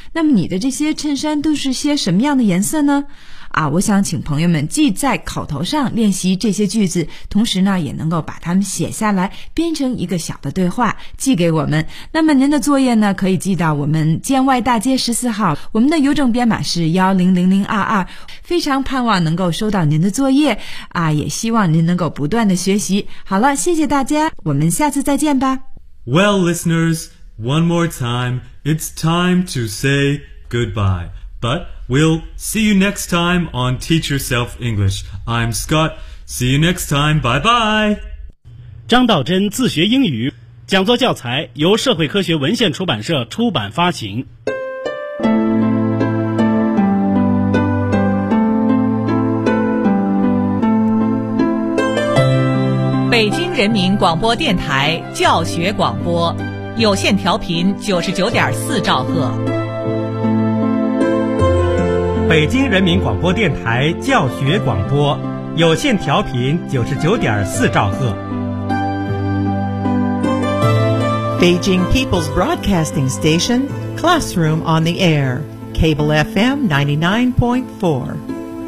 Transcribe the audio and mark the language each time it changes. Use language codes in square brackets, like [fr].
[zh] 那么你的这些衬衫都是些什么样的颜色呢？我想请朋友们既在口头上练习这些句子，同时呢也能够把它们写下来，编成一个小的对话寄给我们。那么您的作业呢，可以寄到我们建外大街14号，我们的邮政编码是100022。非常盼望能够收到您的作业，也希望您能够不断的学习。好了，谢谢大家，我们下次再见吧。 [en] Well, listeners, one more time, it's time to say goodbye. But we'll see you next time on Teach Yourself English. I'm Scott. See you next time. Bye-bye. [zh] 张道真自学英语讲座教材由社会科学文献出版社出版发行。北京人民广播电台教学广播有线调频99.4兆赫。北京人民广播电台教学广播有线调频99.4兆赫。 [en] Beijing People's Broadcasting Station, Classroom on the Air, Cable FM 99.4.